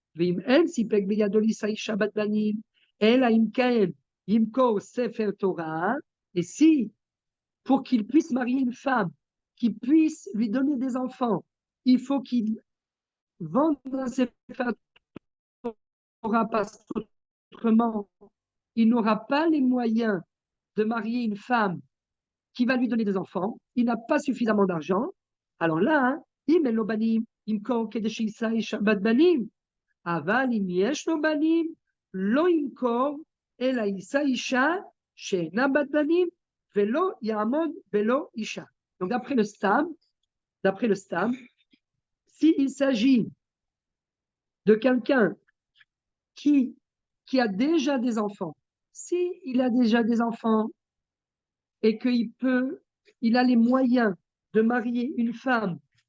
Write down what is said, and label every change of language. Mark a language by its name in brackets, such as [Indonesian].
[French] Et si, pour qu'il puisse marier une femme qui puisse lui donner des enfants, il faut qu'il vende un Sefer Torah, parce qu'autrement, il n'aura pas les moyens de marier une femme qui va lui donner des enfants, il n'a pas suffisamment d'argent. Alors là, [Hebrew] im en lo banim, imkor kedei she'isa isha bat banim. אבל אם יש לו בנים, לא ימכור, אלא יישא אישה שאינה בת בנים, ולא יעמוד בלא אישה. [French] Donc d'après le Stam, s'il s'agit de quelqu'un qui a déjà des enfants, s'il a déjà des enfants et qu'il a les moyens de marier une femme